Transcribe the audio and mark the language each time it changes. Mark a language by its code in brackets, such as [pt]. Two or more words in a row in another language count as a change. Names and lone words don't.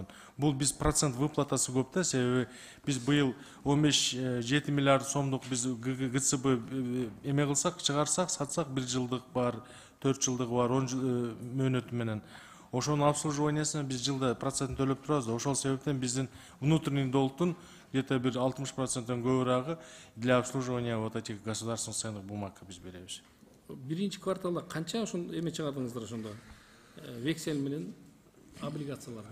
[ky] Бул биз [ru] процент выплатасы [ky] көп да, себеби биз быйыл 15-7 миллиард сомдук биз ГЦБ эме кылсак, чыгарсак, сатсак 1 жылдык бар, 4 жылдыгы бар, 10 жыл мөөнөтү менен. Ошонун обслуживаниясына биз жылда процентин төлөп турабыз да. Ошол себептен биздин [ru] внутренний долгтун где-то [ky] бир 60%ден көбүрөөгү [ru] для обслуживания вот этих государственных ценных бумаг [ky] биз беребиз. Биринчи кварталда канча ошон эме чыгардыңыздар ошондо? Вексель менен облигацияларга.